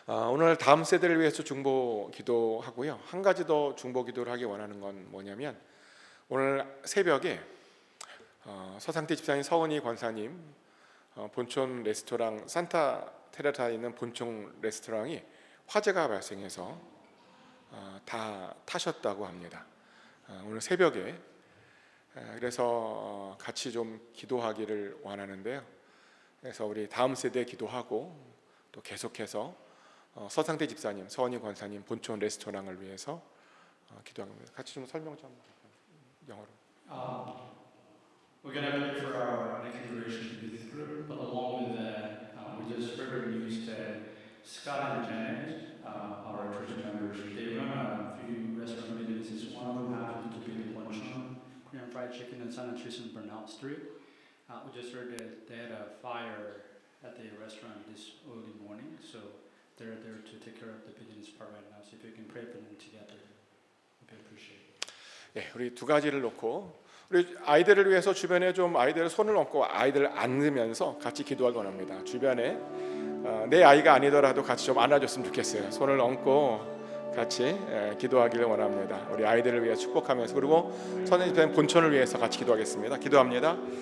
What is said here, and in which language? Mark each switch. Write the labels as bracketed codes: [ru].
[ko] 오늘 다음 세대를 위해서 중보 기도하고요. 한 가지 더 중보 기도를 하기 원하는 건 뭐냐면, 오늘 새벽에 서상태 집사님, 서은희 권사님 본촌 레스토랑 산타 테레사에 있는 본촌 레스토랑이 화재가 발생해서 다 타셨다고 합니다. 오늘 새벽에. 그래서 같이 좀 기도하기를 원하는데요. 그래서 우리 다음 세대 기도하고 또 계속해서 서상태 집사님, 서은희 권사님 본촌 레스토랑을 위해서 기도합니다. 같이 좀 설명 좀 영어로. [en] We're going to pray for our next generation youth group, but along with that, we just heard the news that Scott and Janet, our church members, they run a few restaurant businesses. One of them happens to be the Luncheon, Korean Fried Chicken, and San Andreas and Burnout Street. We just heard that they had a fire at the restaurant this early morning, so they're there to take care of the business part right now. So if you can pray for them together, we'd appreciate it. [ko] 우리 두 가지를 놓고 우리 아이들을 위해서 주변에 좀 아이들 손을 얹고 아이들 안으면서 같이 기도하기 원합니다. 주변에 내 아이가 아니더라도 같이 좀 안아줬으면 좋겠어요. 손을 얹고 같이 기도하기를 원합니다. 우리 아이들을 위해 축복하면서, 그리고 선생님 본촌을 위해서 같이 기도하겠습니다. 기도합니다.